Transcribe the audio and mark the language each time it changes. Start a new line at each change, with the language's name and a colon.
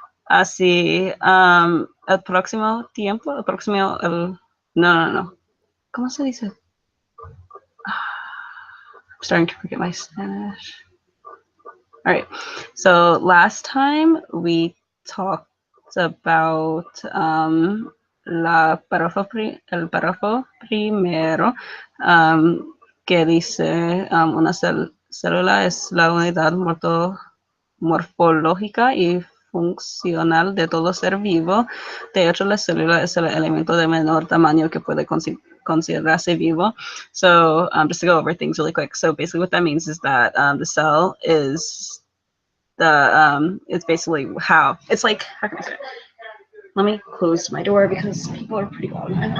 Spanish: Así, el próximo tiempo, el próximo, no. ¿Cómo se dice?
English: I'm starting to forget my Spanish. All right. So last time we talked about
Spanish: el párrafo primero, que dice una célula es la unidad morfológica y funcional de todo ser vivo. De hecho, la célula es el elemento de menor tamaño que puede considerarse vivo.
English: So just to go over things really quick. So basically what that means is that the cell is it's basically how it's like, how can I say it? Let me close my door because people are pretty loud.